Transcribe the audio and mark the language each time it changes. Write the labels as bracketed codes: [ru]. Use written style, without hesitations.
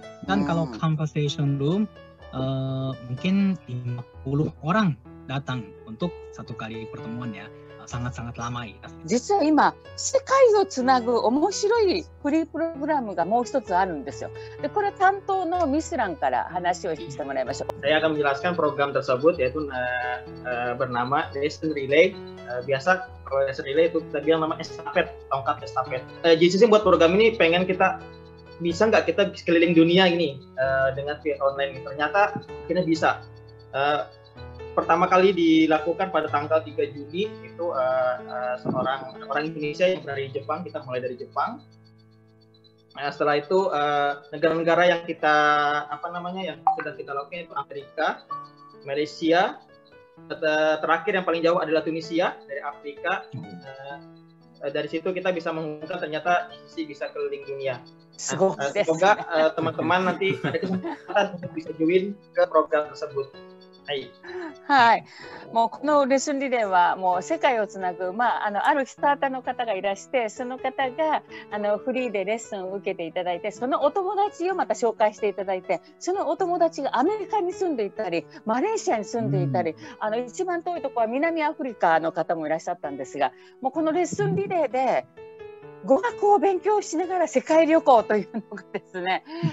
[id] Dan kalau conversation room mungkin 50 orang datang untuk satu kali pertemuan ya. sangat-sangat lamaい。 [ja] 実は今世界をつなぐ面白いフリープログラムがもう一つあるんですよ。でこれ担当のミスランから話をしてもらいましょう。 [id] Saya akan menjelaskan program tersebut yaitu bernama Lesson Relay. Biasa kalau Lesson Relay itu kita bilang nama estafet, tongkat estafet. JCC buat program ini pengen kita bisa nggak kita keliling dunia ini dengan via online. Ternyata kita bisa. Pertama kali dilakukan pada tanggal 3 Juni itu orang Indonesia yang dari Jepang, kita mulai dari Jepang. Setelah itu negara-negara yang kita yang sudah kita lakukan itu Amerika, Malaysia, terakhir yang paling jauh adalah Tunisia dari Afrika. Dari situ kita bisa mengumumkan ternyata sih bisa keliling dunia. Semoga teman-teman nanti ada kesempatan untuk bisa join ke program tersebut. [ja] はい、もうこのレッスンリレーはもう世界をつなぐ、あるスターターの方がいらして、その方がフリーでレッスンを受けていただいて、そのお友達をまた紹介していただいて、そのお友達がアメリカに住んでいたりマレーシアに住んでいたり、一番遠いところは南アフリカの方もいらっしゃったんですが、もうこのレッスンリレーで語学を勉強しながら世界旅行というのがですね、